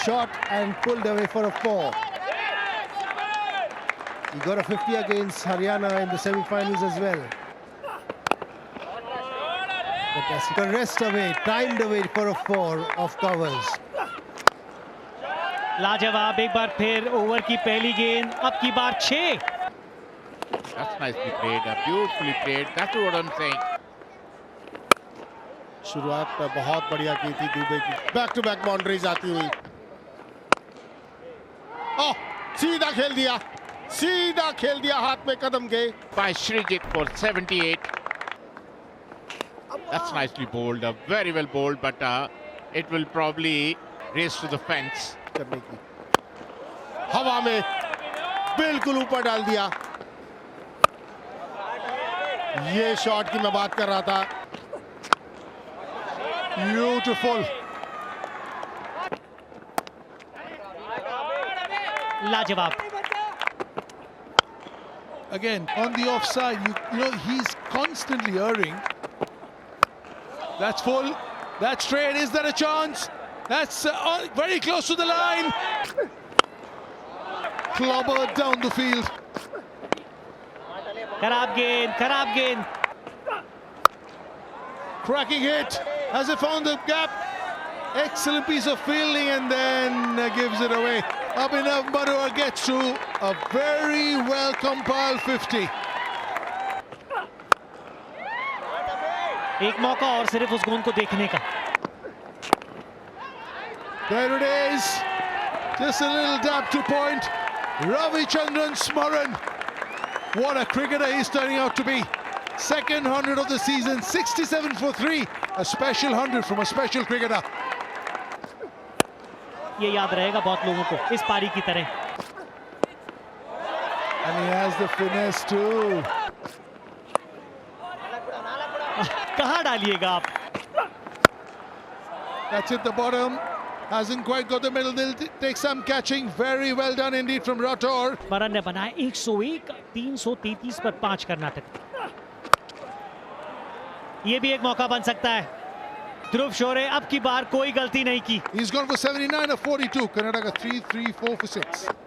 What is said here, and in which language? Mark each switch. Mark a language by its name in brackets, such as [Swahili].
[English] Shot and pulled away for a 4. He got a 50 against Haryana in the semi-finals as well. But he got rest away, timed away for a 4 off covers. [Hindi] लाजवाब, एक बार फिर over की पहली गेंद, अब की बार 6। [English] That's nicely played, beautifully played. That's what I'm saying. [Hindi] शुरुआत बहुत बढ़िया की थी दुबे की, बैक टू बैक बाउंड्रीज आती हुई। ओह, सीधा खेल दिया हाथ में कदम के। [English] By Srijit for 78. That's nicely bowled, very well bowled, but it will probably race to the fence. [Hindi] करने की हवा में बिल्कुल ऊपर डाल दिया। ये शॉट की मैं बात कर रहा था। [English] Beautiful. [Hindi] लाजवाब। [English] Again, on the offside, you know, he's constantly erring. That's full. That's straight. Is there a chance? That's very close to the line. Clobbered down the field. [Hindi] खराब गेंद। [English] Cracking hit. Has it found the gap? Excellent piece of fielding and then gives it away. Abhinav Barua gets to a very well compiled 50. [Hindi] एक मौका और सिर्फ उस गेंद को देखने का। [English] There it is. Just a little dab to point. Ravichandran Smaran. What a cricketer he's turning out to be. Second 100 of the season, 67 for 3. A special 100 from a special cricketer. [Hindi] ये याद रहेगा बहुत लोगों को इस पारी की तरह। [English] And he has the finesse too. [Hindi] कहाँ डालिएगा आप? [English] That's at the bottom. Hasn't quite got the middle. They'll take some catching. Very well done indeed from Rathore. [Hindi] स्मरण ने बनाया 101, 333 पर 5 कर्नाटक। ये भी एक मौका बन सकता है। ध्रुव शोरे अब की बार कोई गलती नहीं की। [English] He's gone for 79 of 42. Karnataka 3, 3, 4 for 6.